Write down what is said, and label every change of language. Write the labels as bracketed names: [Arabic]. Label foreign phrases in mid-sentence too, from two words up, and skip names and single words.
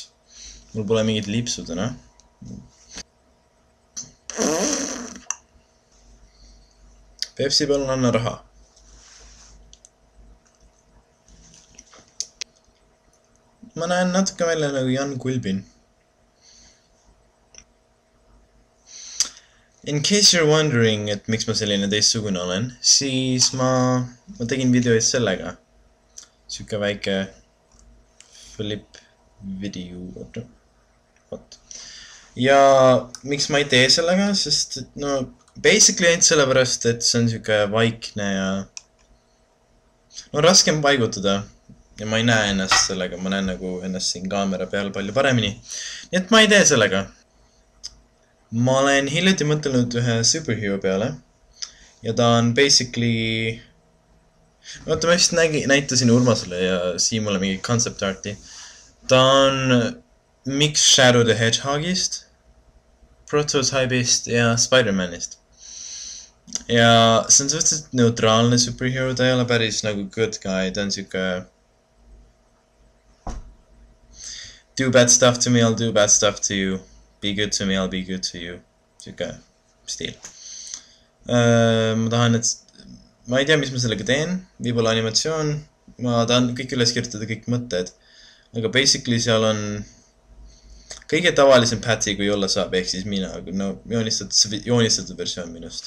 [Estonian] Mul pole mingit lipsu täna. Pepsi palun anna raha. Ma näen natuke välja nagu Jan Kulbin. [English] In case you're wondering, [Estonian] et miks ma selline teistsugune olen, siis ma tegin videoid sellega. Siuke väike flip video, oot. Ja miks ma ei tee sellega, sest no basically ainult sellepärast, et see on siuke vaikne ja no raske on paigutada. Ja ma ei näe ennast sellega, ma näen nagu ennast siin kaamera peal palju paremini. Nii et ma ei tee sellega. Ma olen hiljuti mõtelnud ühe superhero peale. Ja ta on basically... Oota, ma vist näitasin Urmasele ja Siimule mingi [English] concept arti. [Estonian] Ta on mix Shadow the Hedgehogist, Prototype'ist ja Spider-Manist. Ja see on suhteliselt neutraalne superhero, ta ei ole päris nagu [English] good guy, [Estonian] ta on siuke... [English] Do bad stuff to me, I'll do bad stuff to you. Be good to me, I'll be good to you. [Estonian] Siuke stiil. Ma tahan, et... Ma ei tea, mis ma sellega teen. Võib-olla animatsioon. Ma tahan kõik üles kirjutada kõik mõtted. Aga basically seal on... Kõige tavalisem Patty, kui olla saab, ehk siis mina. No, joonistatud versioon minust.